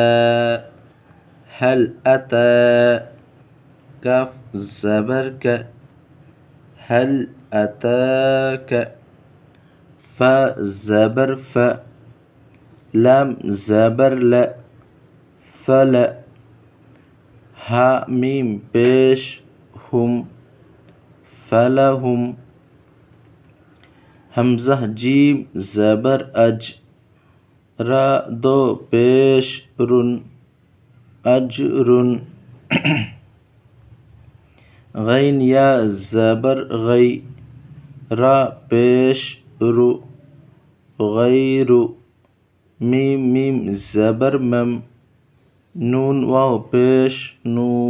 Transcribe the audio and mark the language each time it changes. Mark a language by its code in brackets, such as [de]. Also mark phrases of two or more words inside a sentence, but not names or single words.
[ur] حل اتا، کاف زبر کا، حل اتاک، فا زبر فا، لام زبر ل، فل، ہا میم پیش ہم، فلہم، حمزہ جیم زبر اج، را دو پیش رن، اجرن، غین یا زبر غی، را پیش رو، غیر، میم میم زبر مم، نون واو پیش نو،